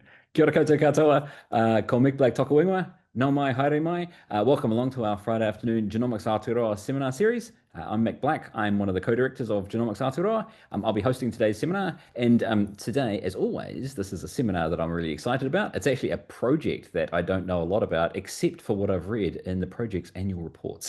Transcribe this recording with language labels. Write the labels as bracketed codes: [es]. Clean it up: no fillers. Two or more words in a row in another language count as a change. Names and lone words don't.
[mi] Kia ora koutou katoa, ko Mick Black toka wingwa, no mai, haere mai. [en] Welcome along to our Friday afternoon Genomics Aotearoa seminar series. I'm Mick Black. I'm one of the co-directors of Genomics Aotearoa. I'll be hosting today's seminar. And today, as always, this is a seminar that I'm really excited about. It's actually a project that I don't know a lot about, except for what I've read in the project's annual reports.